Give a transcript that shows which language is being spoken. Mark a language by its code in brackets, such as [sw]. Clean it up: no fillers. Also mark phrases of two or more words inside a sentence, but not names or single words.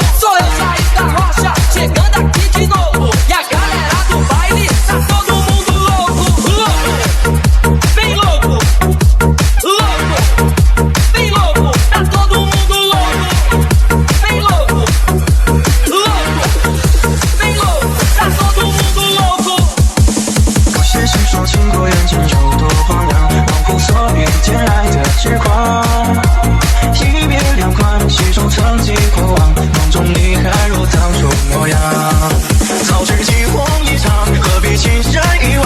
[pt] Sou eu saí da rocha chegando aqui de novo e a galera do baile tá todo mundo louco. Louco, bem louco, louco, bem louco, tá todo mundo louco. Bem louco, louco, bem louco, tá todo mundo louco. [zh] 不写实说情过缘尽有多荒凉，忘乎所遇见爱的痴狂。一别两宽，细数曾经过往，梦中你还如当初模样。早知惊鸿一场，何必青山一望？